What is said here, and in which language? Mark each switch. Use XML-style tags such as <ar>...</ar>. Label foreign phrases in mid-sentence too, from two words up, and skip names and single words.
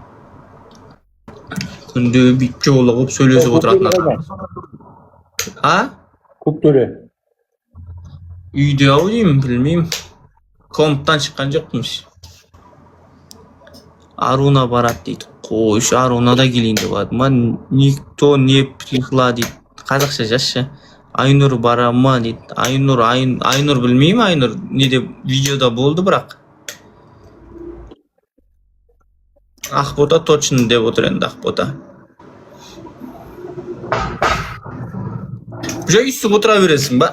<kk>Күнде бүйтіп жолығып сөйлесіп отыратын адам. Көктөре. Үйде ау деймін, білмеймін. Комнаттан шыққан жоқпын. Аруна барады дейді. Қойшы, Аруна да келейін деп барды ма?</kk> <ru>Никто не пришла</ru> <kk>дейді. Қазақша жазшы. Айнұр бара ма дейді. Айнұр білмеймін, Айнұр неде видеода болды бірақ. Ақбота точно деп отыр енді Ақбота. Жай үстіп отыра бересің ба?</kk>